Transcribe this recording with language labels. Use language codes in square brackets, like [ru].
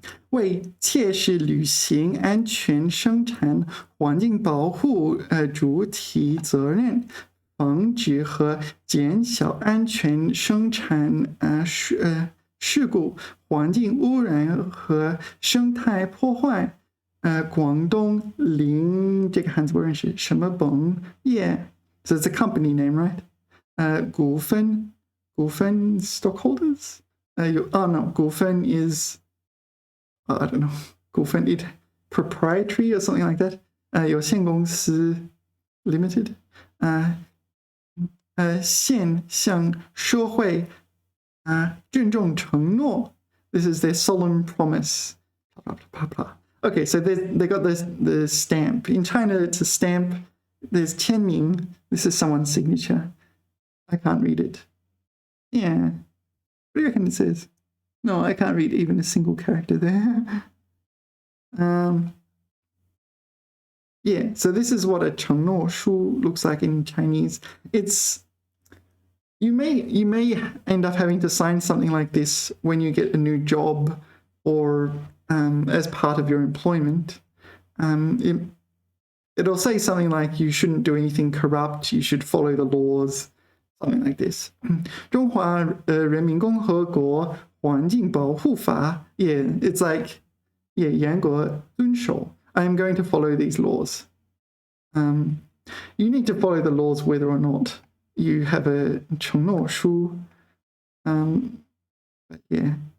[zh] 为切实履行安全生产环境保护主体责任，防止和减小安全生产事故、环境污染和生态破坏。广东林这个汉字不认识，什么本业 ？ [en] So it's a company name, right? 股份 stockholders. No, 股份 is I don't know, 股份 it proprietary or something like that. [zh] 有限公司 limited. 现向社会郑重承诺. [en] This is their solemn promise. Okay, so they got the stamp. In China, it's a stamp. There's 签名.This is someone's signature. I can't read it. Yeah. What do you reckon it says? No, I can't read even a single character there. Yeah, so this is what a 承诺书 looks like in Chinese. It's you may end up having to sign something like this when you get a new job or as part of your employment. It'll say something like you shouldn't do anything corrupt, you should follow the laws, something like this. [zh] 中华人民共和国环境保护法. [en] Yeah, it's like, yeah, [zh] 严格遵守. [en] I am going to follow these laws. You need to follow the laws whether or not you have a 承诺书. But yeah.